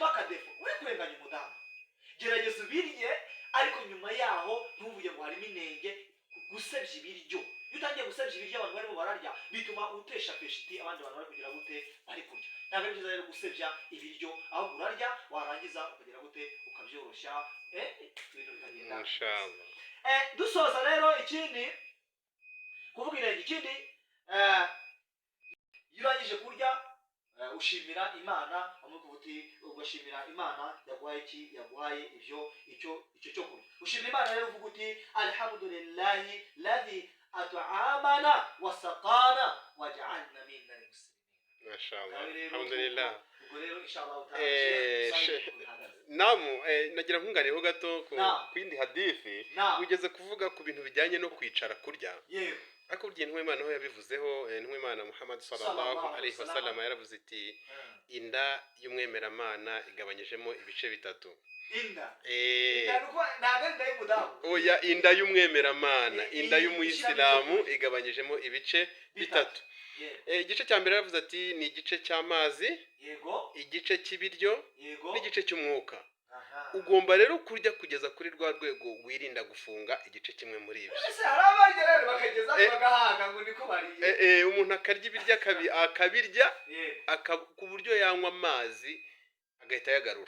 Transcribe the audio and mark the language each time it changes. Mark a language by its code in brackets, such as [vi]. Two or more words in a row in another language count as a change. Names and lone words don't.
[rw] akadefo uri kurenganya umudamu gerageza ubirye ariko nyuma yaho ntuvuge ngo harimo inenge gusebya ibiryo iyo utangiye gusebya ibiryo abantu barimo bararya bituma utesha peshiti abandi bantu bari kugira gute bari kurya ntabwo ari byiza rero gusebya ibiryo ahubwo urarya warangiza ukagira gute ukabyoroshya ibintu bikagenda dusoza rero ikindi kuvuga intege ikindi iyo urangije kurya ushimira Imana ugashimira Imana yaguhaye icyo cyo kurya ushimira Imana rero uvuga uti [ar] الحمد لله الذي أطعمنا وسقانا وجعلنا من المسلمين ما شاء الله الحمد لله [rw] rero inshallah nagira nkunganireho gato ku yindi hadithi wigeze kuvuga ku bintu bijyanye no kwicara kurya ariko burya intumwa y'Imana aho yabivuzeho intumwa y'Imana Muhammad [ar] صلى الله عليه وسلم [rw] yaravuze iti inda y'umwemeramana igabanyijemo ibice bitatu oya inda y'umwemeramana inda y'umuyisilamu igabanyijemo ibice bitatu igice cya mbere yaravuze ati ni igice cy'amazi igice cy'ibiryo n'igice cy'umwuka ugomba rero kurya kugeza kuri rwa rwego wirinda gufunga igice kimwe muri ibyo umuntu akarya ibiryo akabirya ku buryo yanywa amazi agahita yagarura.